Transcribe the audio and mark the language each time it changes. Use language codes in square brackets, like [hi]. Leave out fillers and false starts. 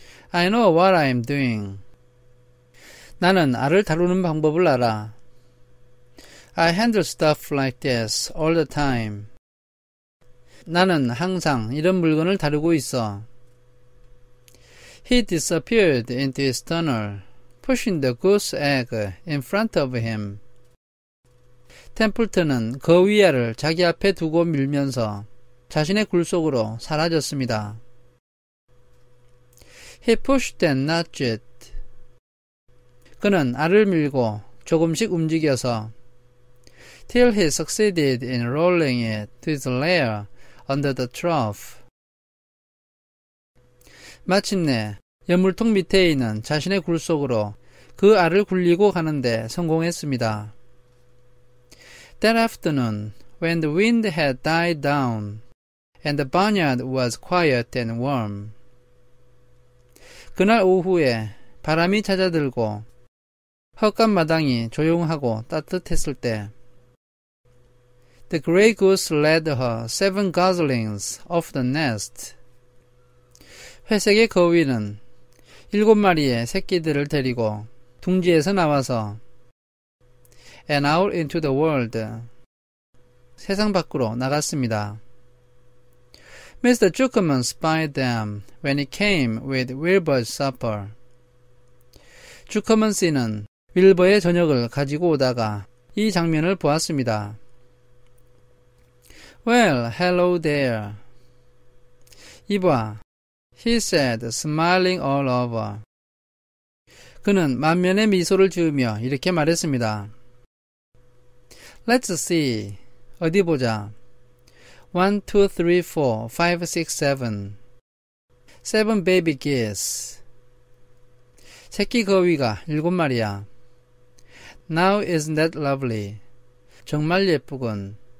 [en] I know what I am doing. [ko] 나는 알을 다루는 방법을 알아. [en] I handle stuff like this all the time. [ko] 나는 항상 이런 물건을 다루고 있어. [en] He disappeared into his tunnel, pushing the goose egg in front of him. [ko] 템플턴은 거위알을 자기 앞에 두고 밀면서 자신의 굴 속으로 사라졌습니다. [en] He pushed and nudged. [ko] 그는 알을 밀고 조금씩 움직여서 [en] till he succeeded in rolling it to its lair under the trough. [ko] 마침내 연물통 밑에 있는 자신의 굴 속으로 그 알을 굴리고 가는데 성공했습니다. [en] That afternoon, when the wind had died down, and the barnyard was quiet and warm. [ko] 그날 오후에 바람이 잦아들고 헛간 마당이 조용하고 따뜻했을 때 [en] The gray goose led her 7 goslings off the nest. [ko] 회색의 거위는 7마리의 새끼들을 데리고 둥지에서 나와서 [en] and out into the world. [ko] 세상 밖으로 나갔습니다. [en] Mr. Zuckerman spied them when he came with Wilbur's supper. [ko] 주커먼 씨는 윌버의 저녁을 가지고 오다가 이 장면을 보았습니다. [en] Well, hello there. [ko] 이봐, [en] he said, smiling all over. [ko] 그는 만면의 미소를 지으며 이렇게 말했습니다. [en] Let's see. [ko] 어디 보자. [en] 1, 2, 3, 4, 5, 6, 7. 7 baby geese. [ko] 새끼 거위가 7마리야. [en] Now isn't that lovely? [ko] 정말 예쁘군.